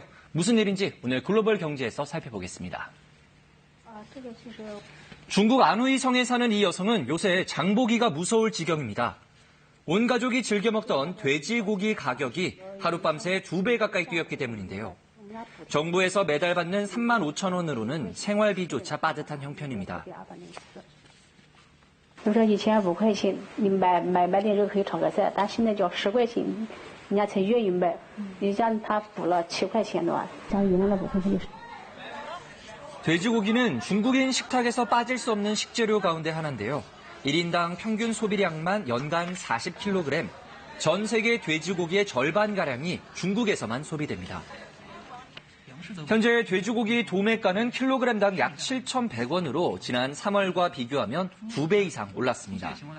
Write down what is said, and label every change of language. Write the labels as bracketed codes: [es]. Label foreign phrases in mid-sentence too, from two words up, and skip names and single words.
[ko] 무슨 일인지 오늘 글로벌 경제에서 살펴보겠습니다. 중국 안후이 성에 사는 이 여성은 요새 장보기가 무서울 지경입니다. 온 가족이 즐겨 먹던 돼지고기 가격이 하룻밤새 2배 가까이 뛰었기 때문인데요. 정부에서 매달 받는 35,000원으로는 생활비조차 빠듯한 형편입니다. [zh] 比如说以前5块钱你买点肉可以炒个菜，但现在就要10块钱，人家才愿意卖。你像他补了7块钱的话，像原来的5块钱就是。 [ko] 돼지고기는 중국인 식탁에서 빠질 수 없는 식재료 가운데 하나인데요. 1인당 평균 소비량만 연간 40kg, 전 세계 돼지고기의 절반가량이 중국에서만 소비됩니다. 현재 돼지고기 도매가는 킬로그램당 약 7,100원으로 지난 3월과 비교하면 2배 이상 올랐습니다.